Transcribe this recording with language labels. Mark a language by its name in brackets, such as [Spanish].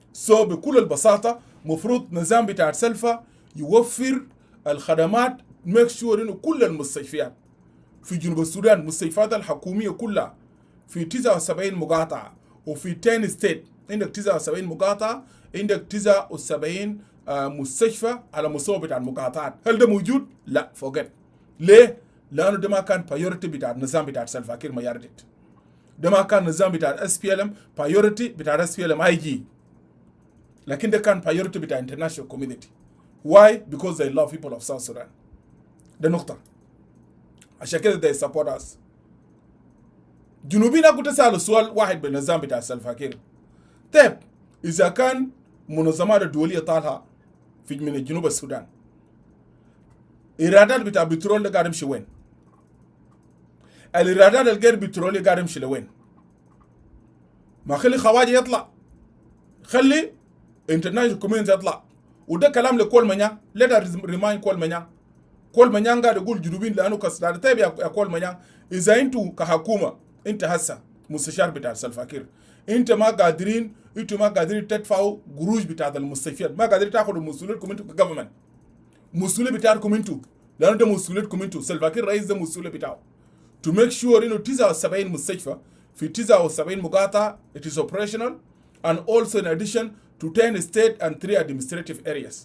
[Arabic] بكل البساطة مفروض نظام بتاع سلفا يوفر الخدمات، ميك شور إنه كل المستشفيات في جنوب السودان، مستشفيات الحكومية كلها في 79 مقاطعة، وفي 10 ستيت عندك 79 مقاطعة، عندك 79 مستشفى على مستوى بتاع المقاطعات. هل ده موجود؟ لا، فوقت. ليه؟ لأنه ده ما كان بايورتي بتاع النظام بتاع سلفا كير ما يردد. ده ما كان نظام بتاع SPLM بايورتي بتاع SPLM IG، لكن ده كان بايورتي بتاع [English] international community. Why? Because they love people of South Sudan. [Arabic] ده نقطة. عشان كده [English] they support us. [Arabic] جنوبيين أقول تسألوا سؤال واحد بالنظام بتاع سلفا كير. طيب إذا كان منظمات الدولية طالها في من جنوب السودان، إيرادات بتاع بترول ده قاعد يمشي وين؟ الإيرادات الغير بترولي قاعد يمشي لوين؟ ما خلي خواجه يطلع، خلي [English] international community [Arabic] يطلع. وده كلام لكول منيا. [English] let us remind كول منيا. [Arabic] كول منيا قاعد يقول جنوبين لأنه كسر. طيب يا كول منيا، إذا أنتوا كحكومة أنت هسه مستشار بتاع سلفا كير، أنتوا ما قادرين تدفعوا قروش بتاع المستشفيات، ما قادرين تاخذوا مسؤوليتكم أنتوا كجفرمنت. مسؤولية بتاعكم أنتوا، لأنه ده مسؤوليتكم أنتوا. سلفا كير رئيس ده مسؤولية بتاعه [English] to make sure [Arabic] إنه 79 مستشفى في 79 مقاطعة [English] it is operational, and also in addition to 10 state and 3 administrative areas.